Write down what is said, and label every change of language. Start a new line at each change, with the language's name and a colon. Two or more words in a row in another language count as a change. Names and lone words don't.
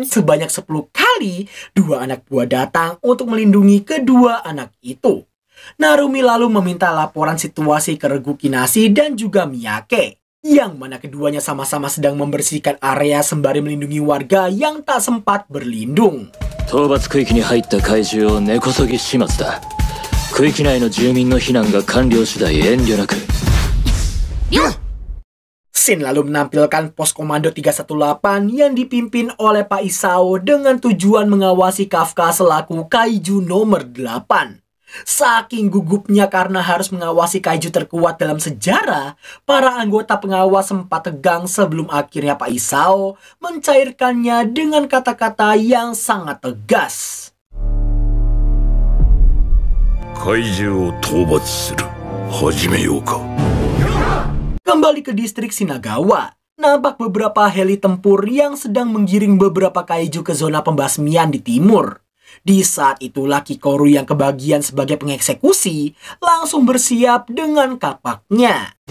Indonesian: sebanyak 10 kali, dua anak buah datang untuk melindungi kedua anak itu. Narumi lalu meminta laporan situasi ke Regu Kinashi dan juga Miyake, yang mana keduanya sama-sama sedang membersihkan area sembari melindungi warga yang tak sempat berlindung.
Japanese: 討伐区域に入った怪獣を根こそぎ始末だ。区域内の住民の避難が完了次第遠慮なく。
Indonesian: Shin lalu menampilkan pos komando 318 yang dipimpin oleh Pak Isao dengan tujuan mengawasi Kafka selaku kaiju nomor 8. Saking gugupnya karena harus mengawasi kaiju terkuat dalam sejarah, para anggota pengawas sempat tegang sebelum akhirnya Pak Isao mencairkannya dengan kata-kata yang sangat tegas.
Japanese: 怪獣を討伐する。始めようか。
Indonesian: Kembali ke distrik Shinagawa, nampak beberapa heli tempur yang sedang menggiring beberapa kaiju ke zona pembasmian di timur. Di saat itulah Kikoru yang kebagian sebagai pengeksekusi langsung bersiap dengan kapaknya.